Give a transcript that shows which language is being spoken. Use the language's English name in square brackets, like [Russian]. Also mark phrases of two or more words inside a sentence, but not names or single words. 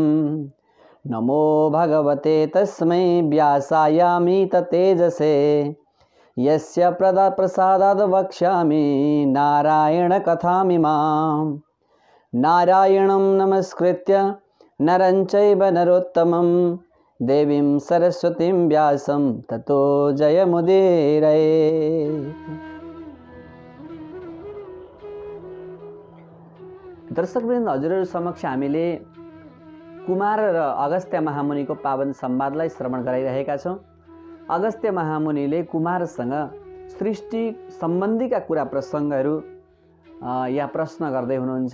[Sanskrit] नमो भगवते तस्मै व्यासायामित तेजसे यस्य प्रसादाद् वक्ष्यामि नारायणकथामिमाम्। नारायणं नमस्कृत्य नरं चैव नरोत्तमं देवीं सरस्वतीं व्यासं ततो जयमुदीरये। [Nepali] दर्शकवृन्द, हजुरहरू समक्ष हामीले कुमार र अगस्त्य महामुनिको पावन संवादलाई श्रवण गराइरहेका छौँ। अगस्त्य महामुनिले कुमारसँग सृष्टि सम्बन्धीका कुरा प्रसङ्गहरू या प्रश्न गर्दै हुनुहुन्छ।